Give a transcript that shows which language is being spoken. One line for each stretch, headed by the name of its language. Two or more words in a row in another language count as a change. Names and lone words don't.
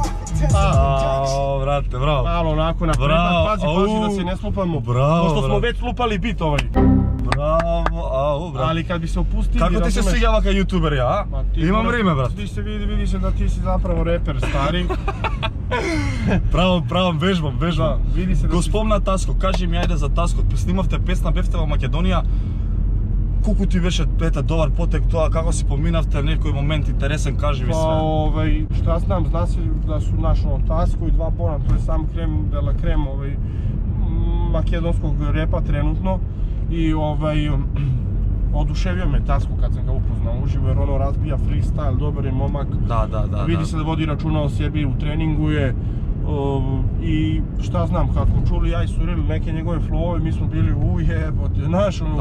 Serbian: Brate, bravo. Malo onako na predan, pazi da se ne slupamo. Pošto smo već slupali bit ovaj. Bravo, brate. Ali kad bi se opustili... Kako ti se sviđava kao youtuber, ja? Imam vreme, brate. Vidi se da ti si zapravo reper stari.
Macedonian: Правам, вежбам. Да, види се да Го спомна Таско, кажи ми ајде за Таско. Снимавте песна, бевте во Македонија. Колку ти беше добар потек тоа, како си поминавте некој момент интересен, кажи ми све.
Serbian: Šta znam, zna se da su naš Tasko i Dva Bona, to je sam
French: krem de la krem
Serbian: makedonskog repa trenutno i oduševio me Tasko kad sam ga upoznao uživo jer ono razbija freestyle, dobar je momak. Da. Vidi se da vodi računa o sebi, u treningu je i šta znam, kad smo čuli ja i Suril neke njegove flowove, mi smo bili ujebote, znaš ono.